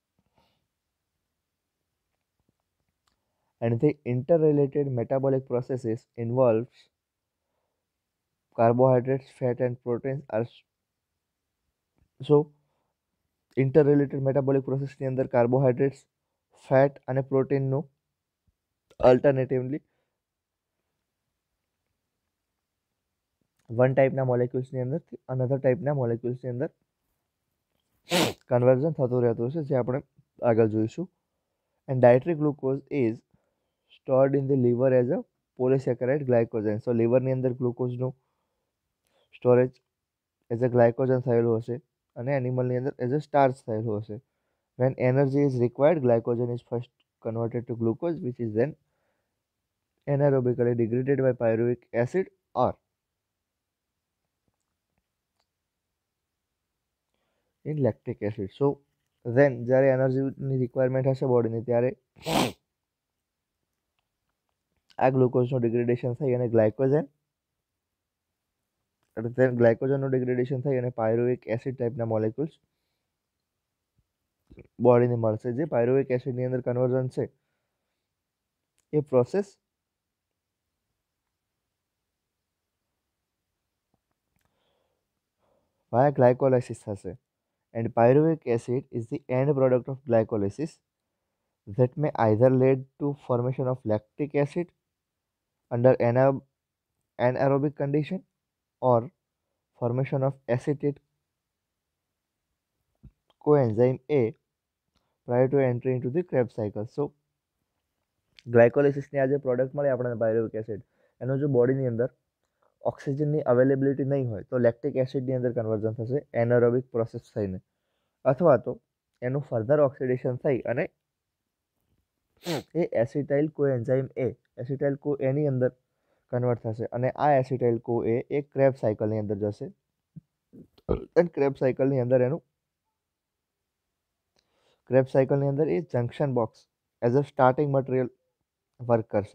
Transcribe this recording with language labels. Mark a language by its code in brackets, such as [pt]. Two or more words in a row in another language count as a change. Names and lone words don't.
[en] And the interrelated metabolic processes involves carbohydrates, fat and proteins are so interrelated metabolic process [gu] ની અંદર કાર્બોહાઈડ્રેટ્સ, ફેટ અને પ્રોટીનનું અલ્ટરનેટિવલી વન ટાઈપના મોલેક્યુલ્સની અંદરથી અનધર ટાઈપના મોલેક્યુલ્સની અંદર કન્વર્ઝન થતું રહેતું છે જે આપણે આગળ જોઈશું. [en] And dietary glucose is stored in the liver as a polysaccharide glycogen. [gu] સો લીવરની અંદર ગ્લુકોઝનું સ્ટોરેજ [en] as a glycogen [gu] થયેલું હશે અને એનિમલની અંદર [en] as a starch [gu] થયેલું હશે. [en] When energy is required, glycogen is first converted to glucose, which is then anaerobically degraded by pyruvic acid or in lactic acid. So then [gu] જ્યારે એનર્જીની રિક્વાયરમેન્ટ હશે બોડીની ત્યારે આ ગ્લુકોઝનું ડિગ્રેડેશન થઈ અને ગ્લાયકોજનનું ડિગ્રેડેશન થઈ અને પાયરુવિક એસિડ ટાઈપના મોલેક્યુલ્સ બોડીને મળશે. જે પાયરુવિક એસિડની અંદર કન્વર્ઝન છે એ પ્રોસેસ [en] via glycolysis [gu] થશે. [en] And pyruvic acid is the end product of glycolysis that may either lead to formation of lactic acid under anaerobic condition or formation of acetate coenzyme A prior to entry into the Krebs cycle. [gu] So ગ્લાયકોલિસિસની આ જે પ્રોડક્ટ મળે આપણને પાયરુવિક એસિડ, એનો જો બોડીની અંદર ઓક્સિજનની અવેલેબિલિટી નહીં હોય તો લેક્ટિક એસિડની અંદર કન્વર્ઝન થશે એનારોબિક પ્રોસેસ થઈને, અથવા તો એનું ફર્ધર ઓક્સિડેશન થઈ અને એ એસિટાઇલ કોએન્ઝાઇમ એની અંદર કન્વર્ટ થશે અને આ એસિટાઇલ કો એ ક્રેબ સાયકલની અંદર જશે અને ક્રેબ સાયકલની અંદર એ [en] junction box as a starting material work [gu] કરશે.